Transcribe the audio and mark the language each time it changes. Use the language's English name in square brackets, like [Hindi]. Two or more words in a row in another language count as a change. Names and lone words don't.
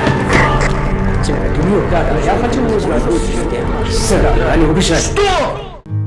[Chinese] 这个没有干的， [Russian] я хочу узнать， [Chinese] 是的，你不是。